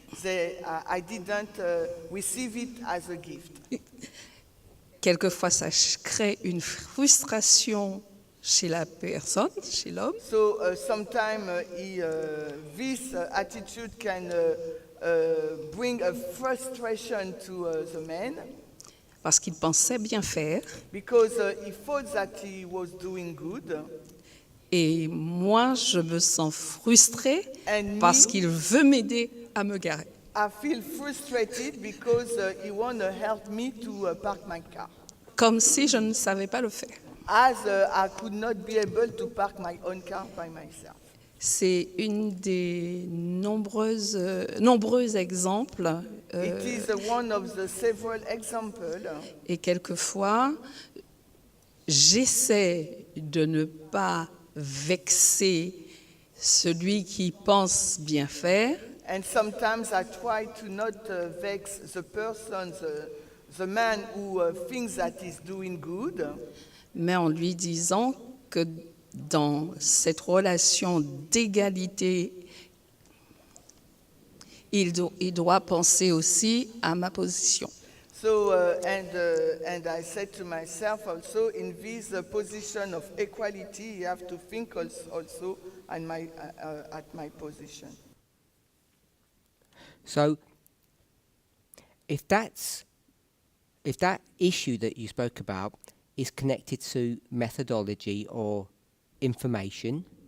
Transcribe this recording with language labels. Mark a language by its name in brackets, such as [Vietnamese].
[English] I didn't receive it as a gift. [French] Quelquefois, ça crée une frustration chez la personne, chez l'homme. [English] So sometimes this attitude can bring a frustration to the man. [French] Parce qu'il pensait bien faire. [English] Because he thought that he was doing good. [French] Et moi, je me sens frustrée parce qu'il veut m'aider à me garer. [English] I feel frustrated because he want to help me to park my car. [French] Comme si je ne savais pas le faire. [English] As I could not be able to park my own car by myself. [French] C'est une des nombreux exemples. [English] It is one of the several examples. [French] Et quelquefois, j'essaie de ne pas vexer celui qui pense bien faire. [English] And sometimes I try to not vex the person, the man who thinks that he's doing good. [French] Mais en lui disant que dans cette relation d'égalité, il doit penser aussi à ma position. [English] So, and I said to myself also, in this position of equality, you have to think also at my position. So, if that issue that you spoke about is connected to methodology or information,